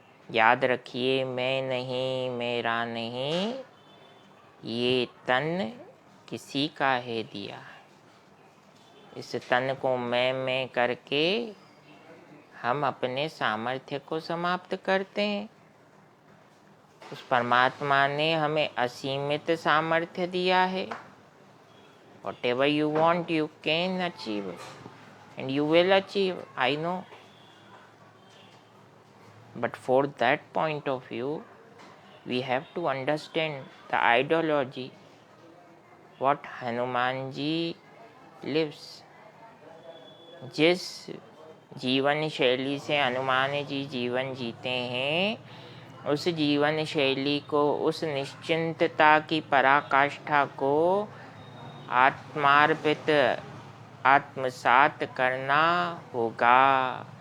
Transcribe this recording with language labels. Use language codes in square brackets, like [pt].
[hi] याद रखिए, मैं नहीं, मेरा नहीं, ये तन किसी का है दिया। इस तन को मैं करके हम अपने सामर्थ्य को समाप्त करते हैं। उस परमात्मा ने हमें असीमित सामर्थ्य दिया है। [en] Whatever you want, you can achieve, and you will achieve, I know. But for that point of view, we have to understand the ideology, what Hanuman ji lives. [hi] जिस जीवन शैली से हनुमान जी जीवन जीते हैं, उस जीवन शैली को, उस निश्चिंतता की पराकाष्ठा को आत्मार्पित, आत्मसात करना होगा।